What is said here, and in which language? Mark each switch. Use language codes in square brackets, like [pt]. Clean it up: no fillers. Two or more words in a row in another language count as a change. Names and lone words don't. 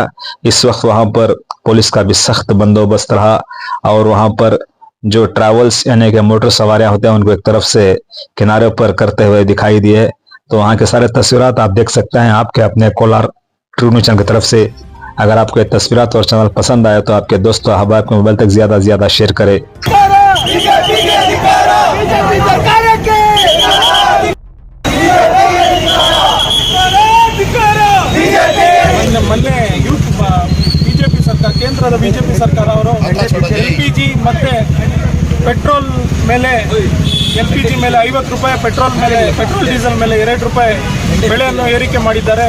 [hi] इस वक्त वहां पर पुलिस का भी सख्त बंदोबस्त रहा और वहां पर जो ट्रैवल्स यानी कि मोटर सवारियां होते हैं उनको एक तरफ से किनारे पर करते हुए दिखाई दिए। तो वहां के सारे तस्वीरात आप देख सकते हैं आपके अपने कोलार ट्रू न्यूज़ चैनल की तरफ से। अगर आपको ये तस्वीरात और चैनल पसंद आए तो आपके दोस्तों अहबाब के मोबाइल तक ज्यादा से ज्यादा शेयर करें। [kn] ಮೊನ್ನೆ ಯೂತ್ ಬಿಜೆಪಿ ಸರ್ಕಾರ, ಕೇಂದ್ರದ ಬಿಜೆಪಿ ಸರ್ಕಾರ ಅವರು LPG ಮತ್ತೆ ಪೆಟ್ರೋಲ್ ಮೇಲೆ LPG ಮೇಲೆ 50 ರೂಪಾಯಿ, ಪೆಟ್ರೋಲ್ ಡೀಸೆಲ್ ಮೇಲೆ 2 ರೂಪಾಯಿ ಬೆಲೆಯನ್ನು ಏರಿಕೆ ಮಾಡಿದ್ದಾರೆ.